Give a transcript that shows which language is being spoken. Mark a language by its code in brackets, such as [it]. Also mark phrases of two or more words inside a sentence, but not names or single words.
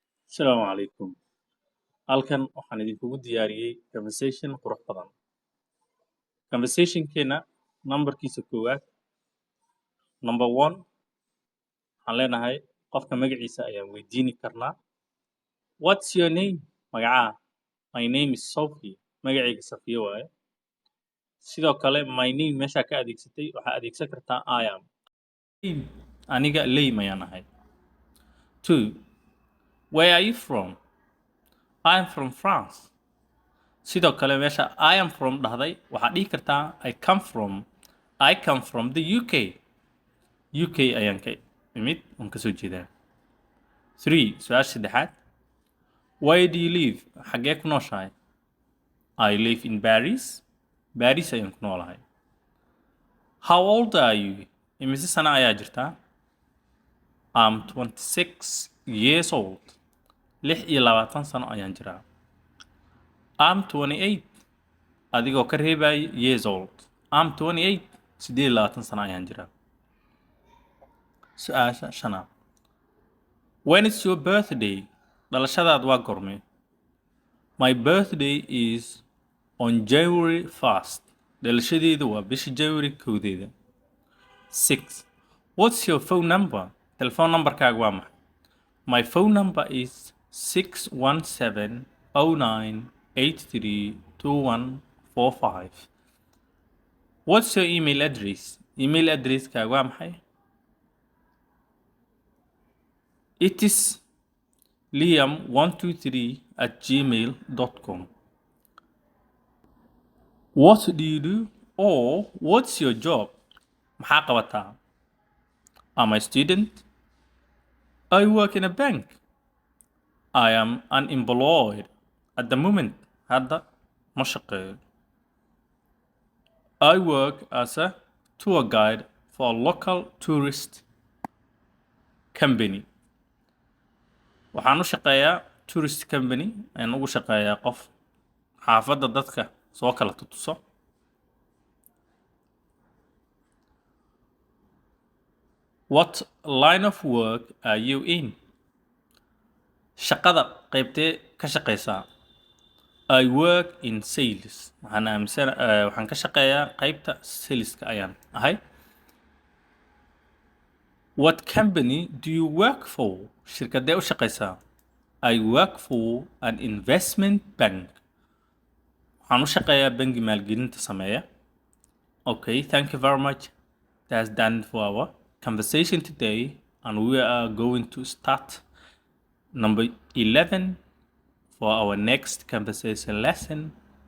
[so] Asalaamu calaykum. Halkan waxaan idinkugu diyaariyey conversation qurux badan. Conversationkeena numberkiisa koowaad [en] number one [so] waxaan leenahay qofka magaciisa ayaan weydiini karnaa. [en] What's your name? Magacaa. My name is Sophie. [so] Magacayga Safiya waaye. Sidoo kale [en] my name [so] meeshaa ka adeegsatay waxaa adeegsan kartaa [en] I am. [so] Aniga Leym ayaan ahay. [en] Two. Where are you from? I am from France. [so] Sidoo kale meesha [en] I am from [so] dhahday waxaad dhihi kartaa [en] I come from the UK. [so] UK ayaan ka imid oon ka soo jeedaa. 3. Su-aasha saddexaad. [en] Where do you live? [so] Xaggee ku nooshahay? [en] I live in Paris. [so] Paris ayaan ku noolahay. [en] How old are you? [so] Imise sano ayaa jirtaa? [en] I'm 26 years old. [so] 26 sano ayaan jiraa. [en] I'm 28. [so] Adigoo ka reebay [en] years old. I'm 28. [so] 28 sano ayaan jiraa. Su-aasha shanaad. [en] When is your birthday? [so] Dhalashadaad waa goormee? [en] My birthday is on January 1st. [so] Dhalashadeedu waa bisha January 1deeda. 6. [en] What's your phone number? [so] Telephone numberkaaga waa maxay? [en] My phone number is 61709832145. What's your email address? [so] Email addresskaaga waa maxay? [en] It is liam123@gmail.com. What do you do? Or what's your job? [so] Maxaa qabataa? [en] I'm a student. I work in a bank. I am unemployed at the moment. [so] Hadda ma shaqeeyo. [en] I work as a tour guide for a local tourist company. [so] Waxaan u shaqeeyaa [en] tourist company. [so] Ayaan ugu shaqeeyaa qof xaafadda dadka soo kala tutuso. [en] What line of work are you in? [so] Shaqada qaybtee ka shaqeysaa? [en] I work in sales. [so] Waxaan ka shaqeeyaa qaybta saleska ayaan ahay. [en] What company do you work for? [so] Shirkadee u shaqeysaa? [en] I work for an investment bank. [so] Waxaan u shaqeeyaa bangi maalgelinta sameeya. [en] Okay, thank you very much. That's done for our conversation today, and we are going to start number 11 for our next conversation lesson.